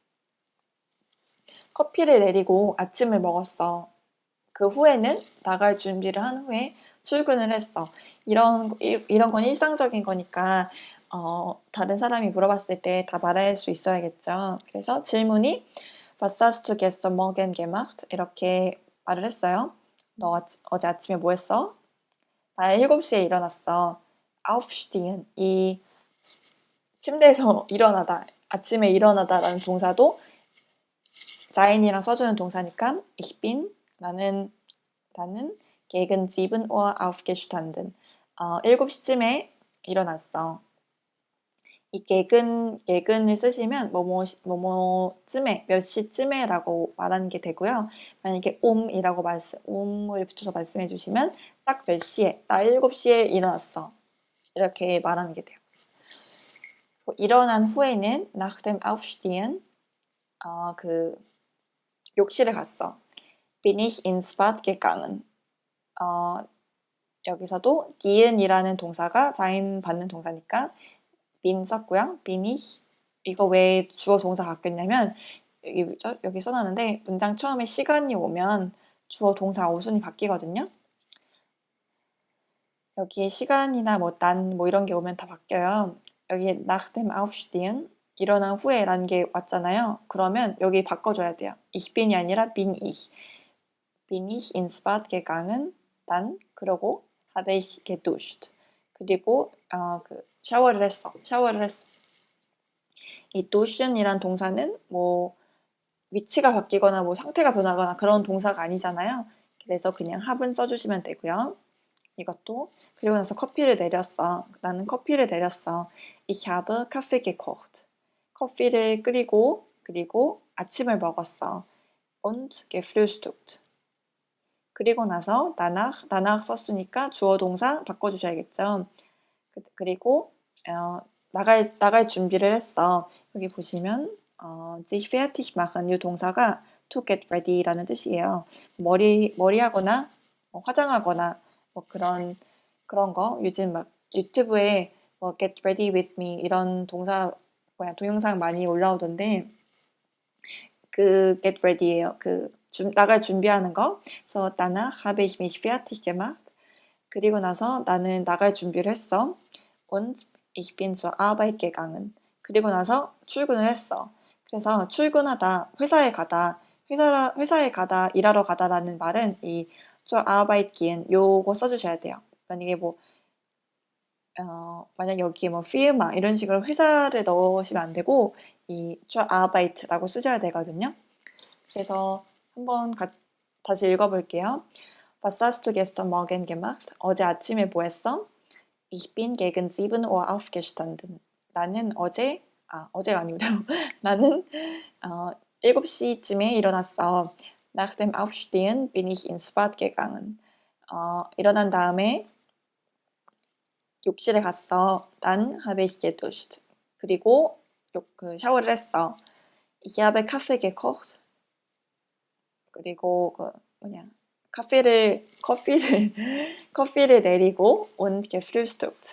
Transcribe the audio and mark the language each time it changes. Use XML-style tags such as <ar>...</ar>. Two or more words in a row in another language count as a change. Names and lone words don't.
<ko>커피를 내리고 아침을 먹었어. 그 후에는 나갈 준비를 한 후에 출근을 했어. 이런 건 일상적인 거니까 다른 사람이 물어봤을 때 다 말할 수 있어야겠죠. 그래서 질문이</ko> <de>Was hast du gestern Morgen gemacht?</de> <ko>이렇게 말을 했어요. 너 어제 아침에 뭐 했어? 나 7시에 일어났어. Aufstehen, 이 침대에서 일어나다, 아침에 일어나다라는 동사도 자인이랑 써주는 동사니까</ko> <de>Ich bin,</de> <ko>나는</ko> <de>gegen 7 Uhr aufgestanden.</de> <ko>7시쯤에 일어났어. 이 gegen을 쓰시면 뭐뭐쯤에, 몇 시쯤에라고 말하는 게 되고요. 만약에 um을 붙여서 말씀해 주시면 딱 몇 시에, 나 7시에 일어났어. 이렇게 말하는 게 돼요. 일어난 후에는</ko> <de>nach dem Aufstehen</de> <ko>욕실에 갔어.</ko> <de>Bin ich ins Bad gegangen.</de> <ko>여기서도 gehen이라는 동사가 자인 받는 동사니까 bin 썼고요.</ko> <de>bin ich</de> <ko>이거 왜 주어 동사 바뀌었냐면 여기 써놨는데 문장 처음에 시간이 오면 주어 동사 어순이 바뀌거든요. 여기에 시간이나 난 이런 게 오면 다 바뀌어요. 여기에</ko> <de>nach dem Aufstehen</de> <ko>일어난 후에라는 게 왔잖아요. 그러면 여기 바꿔줘야 돼요.</ko> <de>Ich bin</de> <ko>이 아니라</ko> <de>bin ich. Bin ich ins Bad gegangen? 그러고 habe ich geduscht.</de> <ko>그리고 샤워를 했어. 이 duschen이란 동사는 뭐 위치가 바뀌거나 뭐 상태가 변하거나 그런 동사가 아니잖아요. 그래서 그냥 have는 써주시면 되고요. 이것도. 그리고 나서 커피를 내렸어. 나는 커피를 내렸어.</ko> <de>Ich habe Kaffee gekocht.</de> <ko>커피를 끓이고 그리고 아침을 먹었어.</ko> <de>Und gefrühstückt.</de> <ko>그리고 나서 danach 썼으니까 주어 동사 바꿔주셔야겠죠. 그리고 나갈 준비를 했어. 여기 보시면</ko> <de>sich fertig machen</de> <ko>이 동사가</ko> <en>to get ready</en> <ko>라는 뜻이에요. 머리하거나 화장하거나 뭐 그런 거 요즘 막 유튜브에 뭐</ko> <en>get ready with me</en> <ko>이런 동영상 많이 올라오던데 그</ko> <en>get ready</en> <ko>예요. 나갈 준비하는 거.</ko> <de>그래서 danach habe ich mich fertig gemacht.</de> <ko>그리고 나서 나는 나갈 준비를 했어.</ko> <de>Und ich bin zur Arbeit gegangen.</de> <ko>그리고 나서 출근을 했어. 그래서 출근하다, 회사에 가다, 일하러 가다라는 말은 이</ko> <de>zur Arbeit gehen</de> <ko>요거 써주셔야 돼요. 만약에 만약 여기에 firma 이런 식으로 회사를 넣으시면 안 되고 이</ko> <de>zur Arbeit</de> <ko>라고 쓰셔야 되거든요. 그래서 한번 다시 읽어볼게요.</ko> <de>Was hast du gestern Morgen gemacht?</de> <ko>어제 아침에 뭐 했어?</ko> <de>Ich bin gegen 7 Uhr aufgestanden.</de> <ko>나는 어제가 아니고요. 나는 7시쯤에 일어났어.</ko> <de>Nach dem Aufstehen bin ich ins Bad gegangen.</de> <ko>일어난 다음에 욕실에 갔어.</ko> <de>Dann habe ich geduscht.</de> <ko>그리고 샤워를 했어.</ko> <de>Ich habe Kaffee gekocht.</de> <ko>그리고 커피를 내리고</ko> <de>und gefrühstückt.</de>